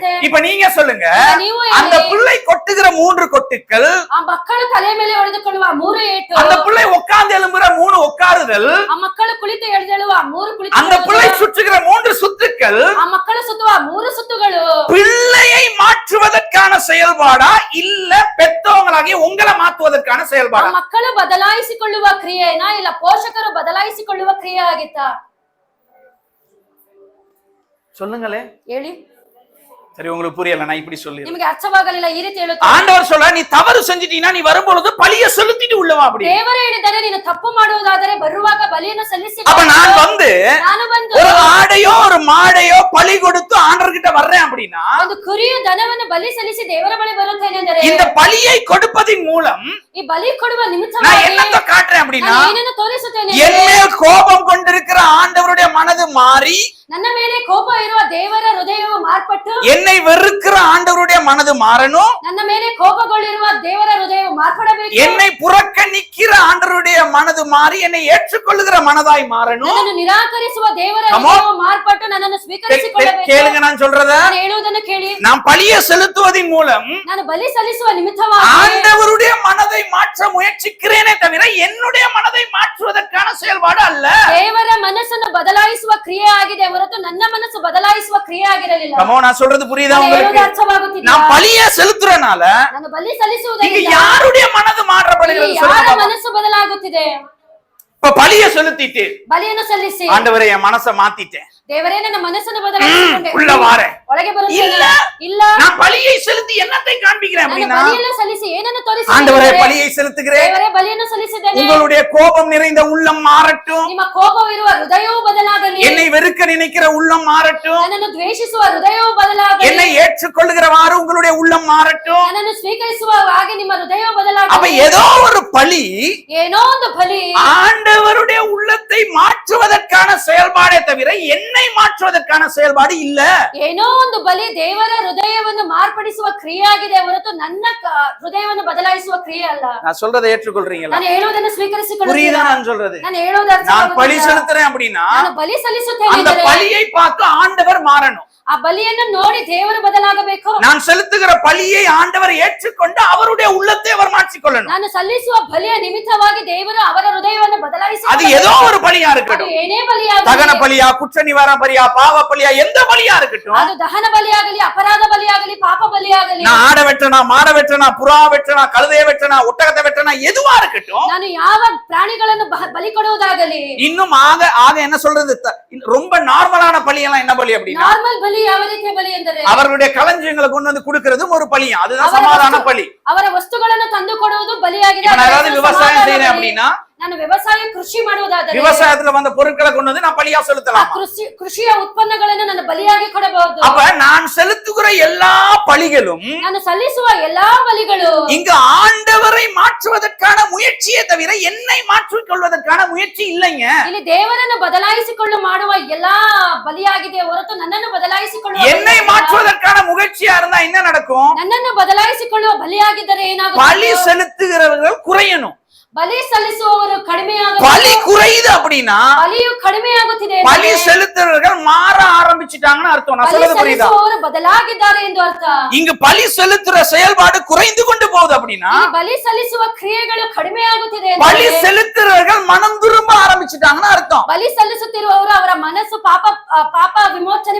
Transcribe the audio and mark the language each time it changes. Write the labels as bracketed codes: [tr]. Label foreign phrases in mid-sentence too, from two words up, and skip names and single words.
[ta] இப்ப நீங்க சொல்லுங்க, அந்த பிள்ளை கொட்டுகிற 3 கொட்டுக்கள், [kn] ಆ ಮಕ್ಕಳು ತಲೆ ಮೇಲೆ ಹೊಡೆದುಕೊಳ್ಳುವ 3 ಏಟು, [ta] அந்த பிள்ளை உட்கார்ந்து எழும்புற 3 உட்காருதல், [kn] ಆ ಮಕ್ಕಳು ಕುಳಿತು ಎಳೆದೇಳುವ 3 ಕುಳಿತು, [ta] அந்த பிள்ளை சுற்றுகிற 3 சுத்துக்கள், [kn] ಆ ಮಕ್ಕಳು ಸುತ್ತುವ 3 ಸುತ್ತುಗಳು [ta] பிள்ளையை மாற்றுவதற்கான செயல்பாடா இல்ல பெத்தவங்களாகிய உங்களை மாற்றுவதற்கான [kn] ಆ [ta] செயல்பாடா? [kn] ಮಕ್ಕಳು ಬದಲಾಯಿಸಿಕೊಳ್ಳುವ ಕ್ರಿಯೆನಾ ಇಲ್ಲ ಪೋಷಕರು ಬದಲಾಯಿಸಿಕೊಳ್ಳುವ ಕ್ರಿಯೆ ಆಗಿತ್ತಾ? [ta] சொல்லுங்களே. [kn] ಹೇಳಿ. [ta] சரி, உங்களுக்கு புரியல, நான் இப்படி சொல்லிடுறேன். [kn] ನಿಮಗೆ ಅರ್ಥವಾಗಲಿಲ್ಲ, ಈ ರೀತಿ ಹೇಳುತ್ತಾರೆ. [ta] ஆண்டவர் சொல்ற, நீ தவறு செஞ்சிட்டீனா நீ வரும்பொழுது பலியை செலுத்திட்டு உள்ளவா அப்படி. [kn] ದೇವರು ಹೇಳಿದರೆ ನೀನು ತಪ್ಪು ಮಾಡುವುದಾದರೆ ಬರುವಾಗ ಬಲಿಯನ್ನು ಸಲ್ಲಿಸಿ. [ta] அப்ப நான் வந்து [kn] ನಾನು ಬಂದು [ta] ஒரு ஆடையோ ஒரு மாடையோ பலி கொடுத்து ஆண்டவர் கிட்ட வர்றேன் அப்படின்னா, [kn] ಒಂದು ಕುರಿಯ ದನವನ್ನು ಬಲಿ ಸಲ್ಲಿಸಿ ದೇವರ ಬಳಿ ಬರುತ್ತೇನೆ ಅಂದರೆ, [ta] இந்த பலியை கொடுப்பதின் மூலம் [kn] ಈ ಬಲಿ ಕೊಡುವ [ta] நான் [kn] ನಿಮಿತ್ತವಾಗಿ [ta] என்னத்தை காட்டுறேன் அப்படின்னா, [kn] ನಾನು ಏನನ್ನು ತೋರಿಸುತ್ತೇನೆ? [ta] என் மேல் கோபம் கொண்டிருக்கிற ஆண்டவருடைய மனது மாறி, [kn] ನನ್ನ ಮೇಲೆ ಕೋಪ ಇರುವ ದೇವರ ಹೃದಯವು ಮಾರ್ಪಟ್ಟು, [ta] என்னை வெறுக்கிற ஆண்டவருடைய மனது மாறணும், [kn] ನನ್ನ ಮೇಲೆ ಕೋಪಗೊಳ್ಳಿರುವ ದೇವರ ಹೃದಯವು ಮಾರ್ಪಡಬೇಕು, [ta] என்னை புறக்கணிக்கிற ஆண்டவருடைய மனது மாறி என்னை ஏற்றுக்கொள்ளுகிற மனதாய் மாறணும். [kn] ನನ್ನನ್ನು ನಿರಾಕರಿಸುವ ದೇವರ ಹೃದಯವು ಮಾರ್ಪಟ್ಟು ನನ್ನನ್ನು ಸ್ವೀಕರಿಸಿಕೊಳ್ಳಬೇಕು. [ta] கேளுங்க நான் சொல்றத. [kn] ನಾನು ಹೇಳುವುದನ್ನು ಕೇಳಿ. [ta] நான் பலியை செலுத்துவதின் மூலம் [kn] ನಾನು ಬಲಿ ಸಲ್ಲಿಸುವ ನಿಮಿತ್ತವಾಗಿ [ta] ஆண்டவருடைய மனதை மாற்ற முயற்சிக்கிறேனே தவிர என்னுடைய மனதை மாற்றுவதற்கான செயல்பாடு அல்ல. [kn] ದೇವರ ಮನಸ್ಸನ್ನು ಬದಲಾಯಿಸುವ ಕ್ರಿಯೆ ಆಗಿದೆ ಹೊರತು ನನ್ನ ಮನಸ್ಸು ಬದಲಾಯಿಸುವ ಕ್ರಿಯೆ ಆಗಿರಲಿಲ್ಲ. [ta] நான் சொல்றது புரியுதா [kn] ನಾನು [ta] உங்களுக்கு? [kn] ಹೇಳುವುದು ಅರ್ಥವಾಗುತ್ತಿದೆಯಾ? [ta] நான் பலியை செலுத்துறனால [kn] ನಾನು ಬಲಿ [ta] இங்க [kn] ಸಲ್ಲಿಸುವುದರಿಂದ [ta] யாருடைய மனது மாற்றப்படுகிறது? [kn] ಇಲ್ಲಿ ಯಾರ ಮನಸ್ಸು ಬದಲಾಗುತ್ತಿದೆ? [ta] இப்ப பலியை செலுத்திட்டு [kn] ಬಲಿಯನ್ನು ಸಲ್ಲಿಸಿ [ta] ஆண்டவரே என் மனசை மாத்திட்டேன், [kn] ದೇವರೇ ನನ್ನ ಮನಸ್ಸನ್ನು ಬದಲಾಯಿಸಿಕೊಂಡೆ, [ta] உள்ள வாரேன், [kn] ಒಳಗೆ ಬರುತ್ತೇನೆ. [ta] இல்ல [kn] ಇಲ್ಲ, [ta] நான் பலியை செலுத்தி என்னத்தை காண்பிக்கிறேன் [kn] ನಾನು [ta] அப்படின்னா, [kn] ಬಲಿಯನ್ನು ಸಲ್ಲಿಸಿ ಏನನ್ನು ತೋರಿಸಿದ್ದೇನೆ? [ta] ஆண்டவரே பலியை செலுத்துகிறேன், [kn] ದೇವರೇ ಬಲಿಯನ್ನು ಸಲ್ಲಿಸಿದ್ದೇನೆ. [ta] உங்களுடைய கோபம் நிறைந்த உள்ளம் மாறட்டும், [kn] ನಿಮ್ಮ ಕೋಪವಿರುವ ಹೃದಯವೂ ಬದಲಾಗಲಿ, [ta] என்னை வெறுக்க நினைக்கிற உள்ளம் மாறட்டும், [kn] ನನ್ನನ್ನು ದ್ವೇಷಿಸುವ ಹೃದಯವೂ ಬದಲಾಗಲಿ, [ta] என்னை ஏற்றுக்கொள்ளுகிறவாறு உங்களுடைய உள்ளம் மாறட்டும். [kn] ನನ್ನನ್ನು ಸ್ವೀಕರಿಸುವ ಹಾಗೆ ನಿಮ್ಮ ಹೃದಯವೂ [ta] அப்ப [kn] ಬದಲಾಗಲಿ. [ta] ஏதோ ஒரு பலி [kn] ಏನೋ ಒಂದು ಬಲಿ [ta] ஆண்டவருடைய உள்ளத்தை மாற்றுவதற்கான செயல்பாடே தவிர என்னை மாற்றுவதற்கான செயல்பாடு இல்ல. [kn] ಏನೋ ಒಂದು ಬಲಿ ದೇವರ ಹೃದಯವನ್ನು ಮಾರ್ಪಡಿಸುವ ಕ್ರಿಯೆ ಆಗಿದೆ ಹೊರತು ನನ್ನ ಹೃದಯವನ್ನು ಬದಲಾಯಿಸುವ ಕ್ರಿಯೆ ಅಲ್ಲ. [ta] நான் சொல்றதை ஏற்றுக்கொள்றீங்களா? [kn] ನಾನು ಹೇಳುವುದನ್ನು ಸ್ವೀಕರಿಸಿಕೊಳ್ಳುತ್ತೀರಾ? [ta] புரியுதா நான் சொல்றது? [kn] ನಾನು ಹೇಳುವುದು [ta] நான் [kn] ಅರ್ಥವಾಗುತ್ತಿದೆಯಾ? [ta] பலி செலுத்துறேன் அப்படின்னா [kn] ನಾನು ಬಲಿ ಸಲ್ಲಿಸುತ್ತೇನೆ [ta] அந்த [kn] ಎಂದರೆ [ta] பலியை பார்த்து ஆண்டவர் மாறணும். [kn] ಆ ಬಲಿಯನ್ನು ನೋಡಿ ದೇವರು ಬದಲಾಗಬೇಕು. [ta] நான் செலுத்துகிற பலியை ஆண்டவர் ஏற்றுக்கொண்டு அவருடைய உள்ளத்தை அவர் மாற்றிக்கொள்ளணும். [kn] ನಾನು ಸಲ್ಲಿಸುವ ಬಲಿಯ ನಿಮಿತ್ತವಾಗಿ ದೇವರು ಅವರ ಹೃದಯವನ್ನು ಬದಲಾಯಿಸಿ, [ta] அது ஏதோ ஒரு பலியா இருக்கட்டும், [kn] ಏನೇ ಬಲಿಯಾಗಲಿ, [ta] தகன பலியா, குற்ற நிவாரண பலியா, பாவ பலியா, எந்த பலியா இருக்கட்டும், [kn] ಅದು ದಹನ ಬಲಿಯಾಗಲಿ, ಅಪರಾಧ ಬಲಿಯಾಗಲಿ, ಪಾಪ ಬಲಿಯಾಗಲಿ, [ta] நான் ஆட வெட்டனா, மாட வெட்டனா, புறா வெட்டனா, கழுதைய வெட்டனா, ஒட்டகத்தை வெட்டனா, எதுவா இருக்கட்டும், [kn] ನಾನು ಯಾವ ಪ್ರಾಣಿಗಳನ್ನು ಬಲಿ ಕೊಡುವುದಾಗಲಿ, [ta] இன்னும் ஆக ஆக என்ன சொல்றது, ரொம்ப நார்மலான பலி எல்லாம் என்ன பலி அப்படின்னா, [kn] ನಾರ್ಮಲ್ ಬಲಿ ಯಾವ ರೀತಿಯ ಬಲಿ ಎಂದರೆ [ta] அவர்களுடைய களஞ்சியங்களை கொண்டு வந்து கொடுக்கிறதும் ஒரு பலியா, அதுதான் சமாதான பலி. [kn] ಅವರ ವಸ್ತುಗಳನ್ನು ತಂದು ಕೊಡುವುದು ಬಲಿಯಾಗಿದೆ. [ta] நான் ஏதாவது விவசாயம் செய்யறேன் அப்படின்னா [kn] ನಾನು ವ್ಯವಸಾಯ ಕೃಷಿ ಮಾಡುವುದಾದರೆ [ta] விவசாயத்துல வந்த பொருட்களை கொண்டு வந்து நான் பலியா செலுத்தலாம். [kn] ಕೃಷಿಯ ಉತ್ಪನ್ನಗಳನ್ನು ನಾನು ಬಲಿಯಾಗಿ ಕೊಡಬಹುದು. [ta] அப்ப நான் செலுத்துகிற எல்லா பலிகளும் [kn] ನಾನು ಸಲ್ಲಿಸುವ ಎಲ್ಲಾ ಬಲಿಗಳು [ta] இங்கு ஆண்டவரை மாற்றுவதற்கான முயற்சியே தவிர என்னை மாற்றிக் கொள்வதற்கான முயற்சி இல்லைங்க. [kn] ಇಲ್ಲಿ ದೇವರನ್ನು ಬದಲಾಯಿಸಿಕೊಂಡು ಮಾಡುವ ಎಲ್ಲಾ ಬಲಿಯಾಗಿದೆ ಹೊರತು ನನ್ನನ್ನು ಬದಲಾಯಿಸಿಕೊಳ್ಳುವ [ta] என்னை மாற்றுவதற்கான முயற்சியா இருந்தா என்ன நடக்கும்? [kn] ನನ್ನನ್ನು ಬದಲಾಯಿಸಿಕೊಳ್ಳುವ ಬಲಿಯಾಗಿದ್ದರೆ ಏನಾಗುತ್ತೆ? [ta] பலி செலுத்துகிறவர்கள் குறையணும். [kn] ಬಲಿ ಸಲ್ಲಿಸುವವರು ಕಡಿಮೆ [ta] பலி குறையுது அப்படின்னா [kn] ಬಲಿಯು ಕಡಿಮೆ ಆಗುತ್ತಿದೆ. [ta] பலி செலுத்துறவர்கள் மாற ஆரம்பிச்சிட்டாங்கன்னு அர்த்தம். நான் சொல்றது புரியுதா? [kn] ಬದಲಾಗಿದ್ದಾರೆ ಎಂದು ಅರ್ಥ. [ta] இங்க பலி செலுத்துற செயல்பாடு குறைந்து கொண்டு போகுது அப்படின்னா [kn] ಬಲಿ ಸಲ್ಲಿಸುವ ಕ್ರಿಯೆಗಳು ಕಡಿಮೆ ಆಗುತ್ತಿದೆ. [ta] பலி செலுத்துறவர்கள் மனம் திரும்ப ஆரம்பிச்சிட்டாங்கன்னு அர்த்தம். [kn] ಬಲಿ ಸಲ್ಲಿಸುತ್ತಿರುವವರು ಅವರ ಮನಸ್ಸು ಪಾಪ ವಿಮೋಚನೆ